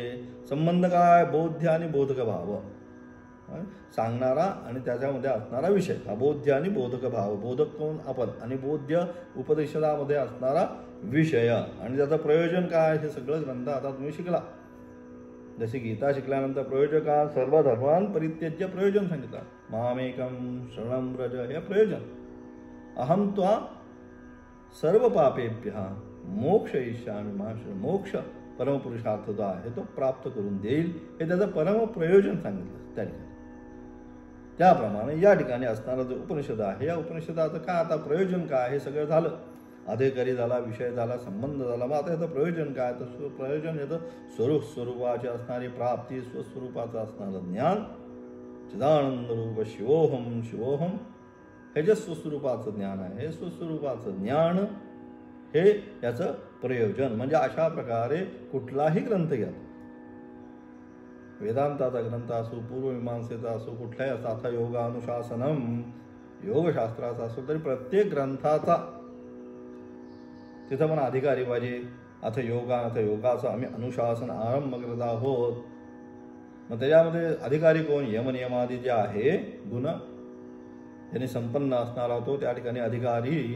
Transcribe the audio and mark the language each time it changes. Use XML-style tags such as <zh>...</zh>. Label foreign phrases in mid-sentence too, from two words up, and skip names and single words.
<mr>संबंध काय, बोध्य आणि बोधक भाव सांगणारा आणि त्याच्यामध्ये असणारा विषय, हा बोध्य आणि बोधक भाव. बोधक कोण, आपण, आणि बोध्य उपनिषदामध्ये असणारा विषय, आणि त्याचं प्रयोजन काय, हे सगळं ग्रंथ आता तुम्ही शिकला. जसे गीता शिकल्यानंतर प्रयोजका</mr> <sa>सर्व धर्मान् परित्यज्य</sa> <mr>प्रयोजन सांगितलं,</mr> <sa>मामेकं शरणं व्रज,</sa> <mr>हे प्रयोजन.</mr> <sa>अहम त्वा सर्व पापेभ्यः मोक्षयिष्यामि मा शरणं.</sa> <mr>मोक्ष परमपुरुषार्थ जो आहे तो प्राप्त करून देईल, हे त्याचं परम प्रयोजन सांगितलं त्याने. त्याप्रमाणे या ठिकाणी असणारा जो उपनिषद आहे, या उपनिषदाचं काय आता प्रयोजन काय, हे सगळं झालं. अधिकारी झाला, विषय झाला, संबंध झाला. मग आता याचं प्रयोजन काय, तर प्रयोजन याचं स्वरूपाची असणारी प्राप्ती, स्वस्वरूपाचं असणारं ज्ञान,</mr> <sa>चिदानंद रूप शिवोहम शिवोहम,</sa> <mr>हे जे स्वस्वरूपाचं ज्ञान आहे, हे स्वस्वरूपाचं ज्ञान हे याचं प्रयोजन. म्हणजे अशा प्रकारे कुठलाही ग्रंथ घ्या, वेदांताचा ग्रंथ असो, पूर्वमीमांसेचा असो, कुठलाही असा,</mr> <sa>अथ योगानुशासनम</sa> <mr>योगशास्त्राचा असो, तरी प्रत्येक ग्रंथाचा तिथं पण अधिकारी पाहिजे. अथ योगाचं आम्ही अनुशासन आरंभ करत आहोत. मग त्याच्यामध्ये अधिकारी कोण, यमनियमादी जे आहे गुण ज्यांनी संपन्न असणारा तो त्या ठिकाणी अधिकारी.</mr>